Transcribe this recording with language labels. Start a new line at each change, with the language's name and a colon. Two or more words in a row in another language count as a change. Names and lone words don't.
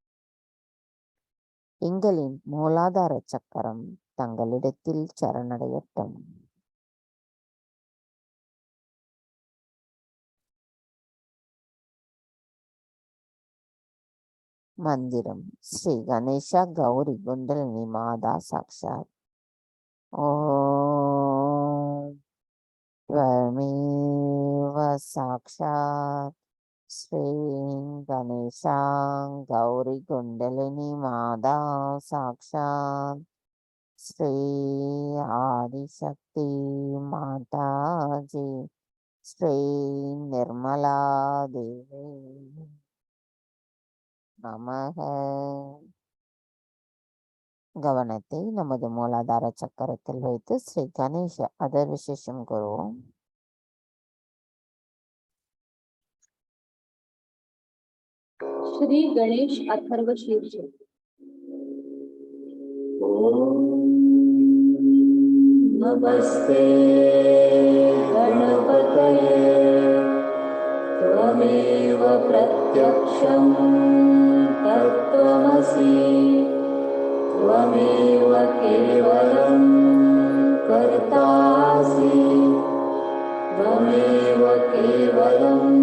Tamil: எங்களின் மூலாதார சக்கரம் தங்களிடத்தில் சரணடையட்டும்.
Sanskrit: மந்திரம் श्री गणेशा गौरी कुण्डलिनी माता साक्षात्. ஓம் त्वमेव साक्षात् श्री गणेशा गौरी कुंडलिनी माता साक्षात् श्री आदिशक्ति माता जी श्री निर्मला देवी நமக.
Tamil: கவனத்தை நமது மூலாதார சக்கரத்தில் வைத்து ஸ்ரீ கணேஷ அதர்விசேஷம் கூறுவோம்.
Sanskrit: श्री गणेश अथर्व शीर्ष. नमस्ते गणपतये त्वमेव प्रत्यक्षं तत्त्वमसि त्वमेव केवलं कर्तासि त्वमेव केवलं